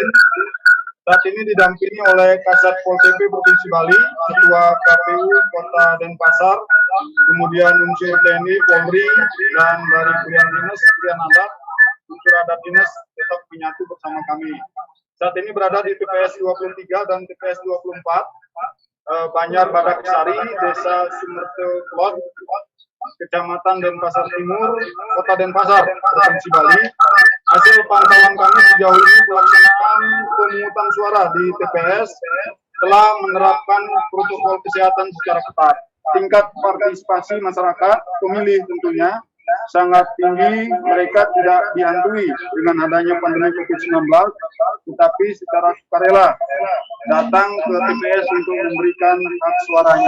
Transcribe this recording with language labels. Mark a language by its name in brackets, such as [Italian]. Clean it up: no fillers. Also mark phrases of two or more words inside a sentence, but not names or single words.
[Indonesian] Saat ini didampingi oleh Kasat Pol PP Provinsi Bali, Ketua KPU Kota Denpasar, kemudian unsur TNI, Polri, dan dari Krian Dinas, Krian Adat, unsur adat dinas tetap menyatu bersama kami. Saat ini berada di TPS 23 dan TPS 24, Banjar Badaksari, Desa Sumerto Klot, Kecamatan Denpasar Timur, Kota Denpasar, Provinsi Bali. Hasil pantauan kami sejauh ini pelaksanaan pemungutan suara di TPS telah menerapkan protokol kesehatan secara ketat. Tingkat partisipasi masyarakat pemilih tentunya sangat tinggi, mereka tidak dihantui dengan adanya pandemi COVID-19, tetapi secara sukarela datang ke TPS untuk memberikan hak suaranya.